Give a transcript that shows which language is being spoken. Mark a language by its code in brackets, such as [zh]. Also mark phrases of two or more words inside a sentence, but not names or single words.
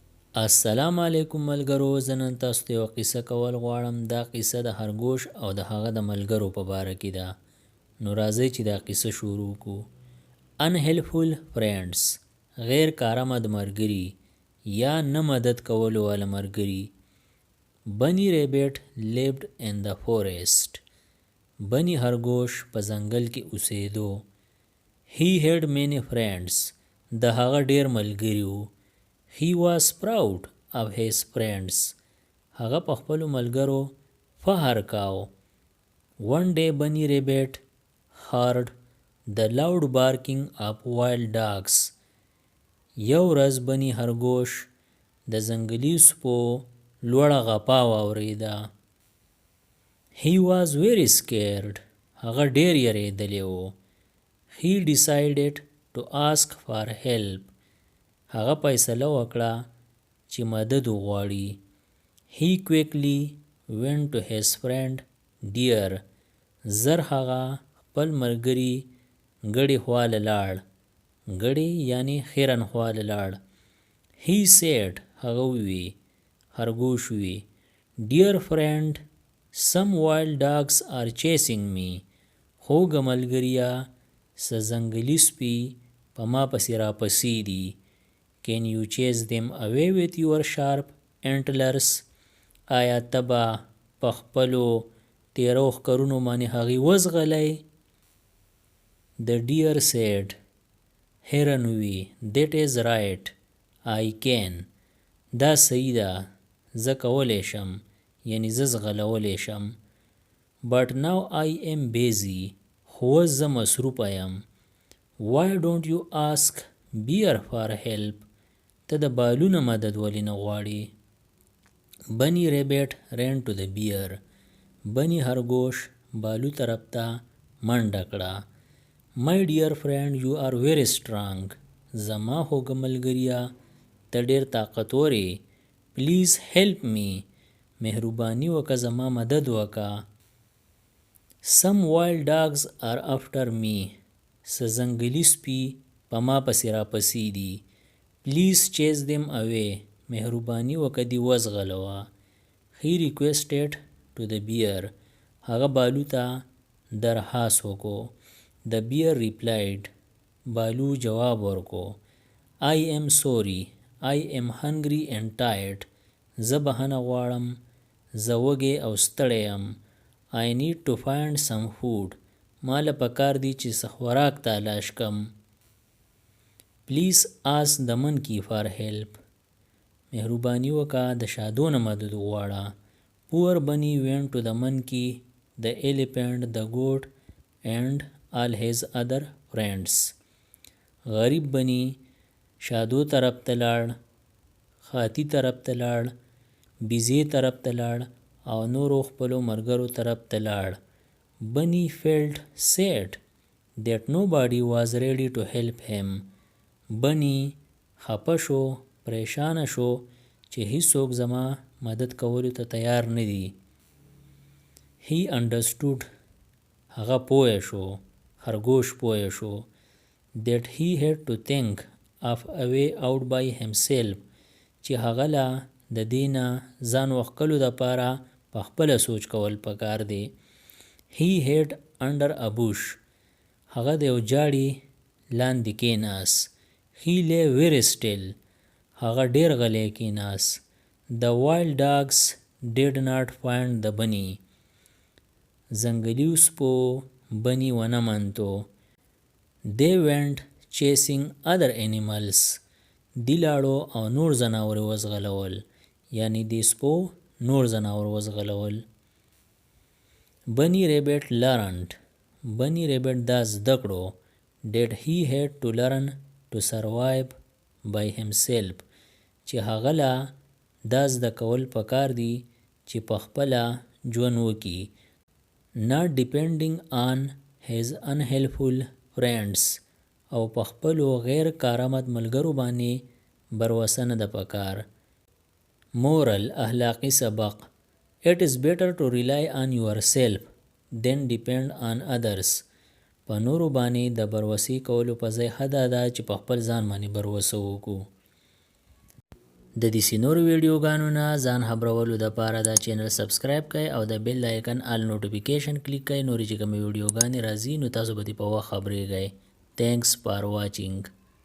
[ps] السلام علیکم ملګرو، زه نن تاسو ته یوه قصه کول غواړم. دا قصه د خرګوش او د هغه د ملګرو په باره کې ده. نو راځئ چې دا قصه شروع کړو. [en] unhelpful friends، [ps] غیر کارآمد ملګري یا نه مدد کولو والا ملګري. [en] بني ریبټ lived in the forest، [ps] بني خرګوش په ځنګل کې اوسېدو. [en] he had many friends، [ps] د هغه ډیر ملګري وو. [en] he was proud of his friends، [ps] هغه په خپلو ملګرو فخر کاو. [en] one day bunny rabbit heard the loud barking of wild dogs، [ps] یو ورځ بني خرګوش د ځنګلي سپو لوړه غپا واورېده. [en] he was very scared، [ps] هغه ډیر یریدلی و. [en] he decided to ask for help، [ps] هغه فیصله وکړه چې مدد وغواړي. [en] he quickly went to his friend deer، [ps] زر هغه خپل ملګري ګړي خواله لاړ. ګړي یعنی خیرن خواله لاړ. [en] he said، [ps] هغه ووی، خرګوش وی، [en] dear friend some wild dogs are chasing me، [ps] خوږه ملګریا څه ځنګلي سپي په ما پسې راپسې دي. [en] can you chase them away with your sharp antlers، [ps] آیا ته به په خپلو تیرو ښکرونو باندې هغې وځغلی؟ [en] the deer said، [ps] هرن وی، [en] that is right I can، [ps] دا صحیح ده، زه کولی شم، یعنی زه ځغلولی شم. [en] but now I am busy، [ps] خو اوس زه مصروفه یم. [en] why don't you ask bear for help، [ps] ته د بالو نه مدد ولې نه غواړې؟ [en] bunny rabbit ran to the bear، [ps] بني خرګوش بالو طرف ته منډه کړه. [en] my dear friend you are very strong، [ps] زما خوږه ملګریا ته ډېر طاقتور یې. [en] please help me، [ps] مهرباني وکړه زما مدد وکړه. [en] some wild dogs are after me، [ps] څه ځنګلي سپي په ما پسې راپسې دي. [en] please chase them away، [ps] مهرباني وکړه دې وځغلوه. [en] he requested to the bear، [ps] هغه بالو ته درخواست وکړو. [en] the bear replied، [ps] بالو جواب ورکړو، [en] I am sorry I am hungry and tired، [ps] زه بخښنه غواړم، زه وږی او ستړی یم. [en] I need to find some food، [ps] ما له پکار دی چې څه خوراک تلاش کم. [en] please ask the monkey for help، [ps] مهرباني وکړه د شادو نه مدد وغواړه. [en] poor bunny went to the monkey، the elephant، the goat and all his other friends، [ps] غریب بني شادو طرف ته لاړ، خاتی طرف ته لاړ، بیزې طرف ته لاړ او نورو خپلو ملګرو طرف ته لاړ. [en] bunny felt sad that nobody was ready to help him، [ps] بني خپه شو، پریشانه شو چې هیڅوک زما مدد کولو ته تیار نه دي. [en] he understood، [ps] هغه پوه شو، خرګوش پوه شو، [en] that he had to think of a way out by himself، [ps] چې هغه لا د دې نه ځان وښکلو دپاره په خپله سوچ کول پکار دی. [en] he hid under a bush، [ps] هغه د یو جاړي لاندې کېناست. [en] he lay very still، [ps] هغه ډیر غلی کېناست. [en] the wild dogs did not find the bunny، [ps] ځنګلي سپو بني ونه منتو. [en] they went chasing other animals، [ps] دی لاړو او نور ځناور وځغلول، یعنی دی سپو نور ځناور وځغلول. [en] bunny rabbit learned، bunny rabbit [ps] دا زده کړو [en] that he had to learn to survive by himself، [ps] چې هغه لا دا زده کول پکار دی چې په خپله ژوند وکړي. [en] not depending on his unhelpful friends، [ps] او په خپلو غیر کارآمد ملګرو باندې بروسه نه ده پکار. moral، اخلاقي سبق، [en] it is better to rely on yourself than depend on others، [ps] په نورو باندې د بروسې کولو په ځای ښه دا ده چې په خپل ځان باندې بروسه وکړو. د دې نور ویډیوګانو نه ځان خبرولو دپاره دا چینل سبسکرایب کړئ او د [en] bell icon all notification [ps] کلیک کړئ. نورې چې کومې ویډیوګانې راځي نو تاسو به دې په وخت خبرېږئ. [en] Thanks for watching.